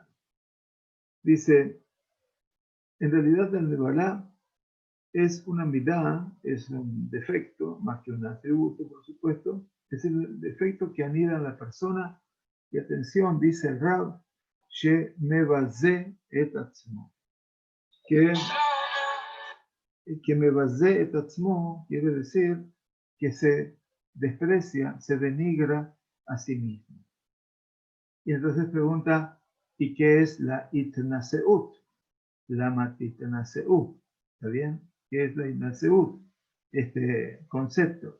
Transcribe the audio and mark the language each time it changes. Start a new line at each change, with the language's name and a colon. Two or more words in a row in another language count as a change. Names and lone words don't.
Spanish: Dice, en realidad la Nebalá es una midá, es un defecto, más que un atributo, por supuesto. Es el defecto que anida en la persona. Y atención, dice el Rab, que
Hebrew: מבזה את עצמו.
Spanish: Que
Hebrew: מבזה את עצמו
Spanish: quiere decir que se desprecia, se denigra a sí mismo. Y entonces pregunta, ¿y qué es la itnaseut? La matitnaseut. ¿Está bien? ¿Qué es la itnaseut? Este concepto.